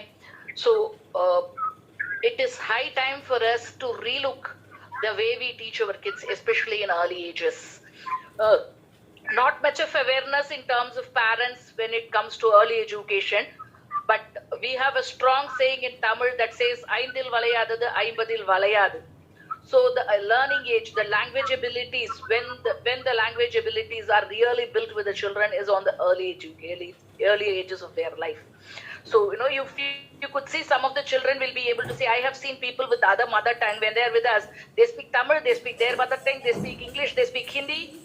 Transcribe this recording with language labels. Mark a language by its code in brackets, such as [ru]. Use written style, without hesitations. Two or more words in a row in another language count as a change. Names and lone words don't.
[en] So, it is high time for us to relook the way we teach our kids, especially in early ages. Not much of awareness in terms of parents when it comes to early education, but we have a strong saying in Tamil that says, [ta] "ஐந்தில் வளையாதது, ஐம்பதில் வளையாது." [en] So the learning age, the language abilities, when the language abilities are really built with the children is on the early ages of their life. So, you could see some of the children will be able to say, I have seen people with other mother tongue when they're with us, they speak Tamil, they speak their mother tongue, they speak English, they speak Hindi.